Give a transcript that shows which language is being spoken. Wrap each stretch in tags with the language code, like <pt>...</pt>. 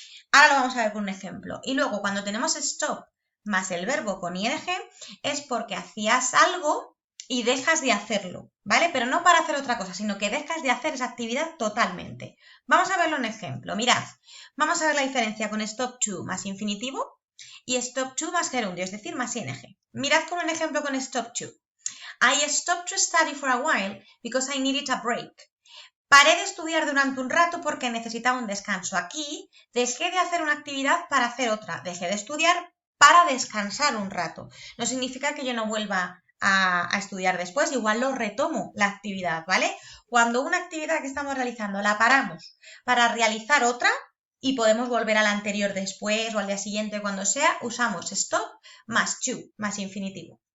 <es>Ahora lo vamos a ver con un ejemplo. Y luego, cuando tenemos stop más el verbo con ing, es porque hacías algo y dejas de hacerlo, ¿vale? Pero no para hacer otra cosa, sino que dejas de hacer esa actividad totalmente. Vamos a verlo en ejemplo. Mirad, vamos a ver la diferencia con stop to más infinitivo y stop to más gerundio, es decir, más ing. Mirad con un ejemplo con stop to.</es> <en>I stopped to study for a while because I needed a break.</en> <es>Paré de estudiar durante un rato porque necesitaba un descanso. Aquí dejé de hacer una actividad para hacer otra. Dejé de estudiar para descansar un rato. No significa que yo no vuelva a estudiar después, igual lo retomo la actividad, ¿vale? Cuando una actividad que estamos realizando la paramos para realizar otra y podemos volver a la anterior después o al día siguiente, cuando sea, usamos stop más to, más infinitivo.</es>